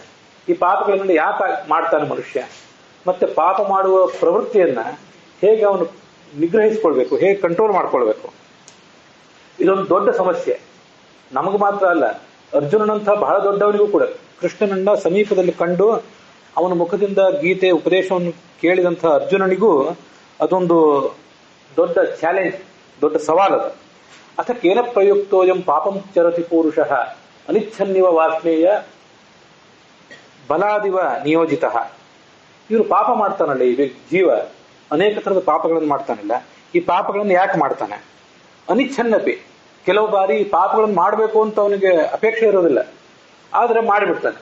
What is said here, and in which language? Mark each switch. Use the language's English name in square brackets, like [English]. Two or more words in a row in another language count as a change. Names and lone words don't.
[Kannada] ಈ ಪಾಪಗಳನ್ನು ಯಾಕೆ ಮಾಡ್ತಾನೆ ಮನುಷ್ಯ, ಮತ್ತೆ ಪಾಪ ಮಾಡುವ ಪ್ರವೃತ್ತಿಯನ್ನ ಹೇಗೆ ಅವನು ನಿಗ್ರಹಿಸಿಕೊಳ್ಬೇಕು, ಹೇಗೆ ಕಂಟ್ರೋಲ್ ಮಾಡ್ಕೊಳ್ಬೇಕು, ಇದೊಂದು ದೊಡ್ಡ ಸಮಸ್ಯೆ. ನಮಗೂ ಮಾತ್ರ ಅಲ್ಲ, ಅರ್ಜುನನಂತಹ ಬಹಳ ದೊಡ್ಡವನಿಗೂ ಕೂಡ, ಕೃಷ್ಣನನ್ನ ಸಮೀಪದಲ್ಲಿ ಕಂಡು ಅವನ ಮುಖದಿಂದ ಗೀತೆ ಉಪದೇಶವನ್ನು ಕೇಳಿದಂತಹ ಅರ್ಜುನನಿಗೂ ಅದೊಂದು ದೊಡ್ಡ ಚಾಲೆಂಜ್, ದೊಡ್ಡ ಸವಾಲದು. [Sanskrit] ಅಥ ಕೇನ ಪ್ರಯುಕ್ತೋಯಂ ಪಾಪಂ ಚರತಿ ಪುರುಷಃ ಅನಿಚ್ಛನ್ನಿವ ವಾಸ್ನೇಯ ಬಲಾದಿವ ನಿಯೋಜಿತ. [Kannada] ಇವರು ಪಾಪ ಮಾಡ್ತಾನಲ್ಲ, ಈ ಜೀವ ಅನೇಕ ಥರದ ಪಾಪಗಳನ್ನು ಮಾಡ್ತಾನಿಲ್ಲ. ಈ ಪಾಪಗಳನ್ನು ಯಾಕೆ ಮಾಡ್ತಾನೆ? ಅನಿಚ್ಛನ್ನಪಿ, ಕೆಲವು ಬಾರಿ ಪಾಪಗಳನ್ನು ಮಾಡಬೇಕು ಅಂತ ಅವನಿಗೆ ಅಪೇಕ್ಷೆ ಇರೋದಿಲ್ಲ, ಆದರೆ ಮಾಡಿಬಿಡ್ತಾನೆ.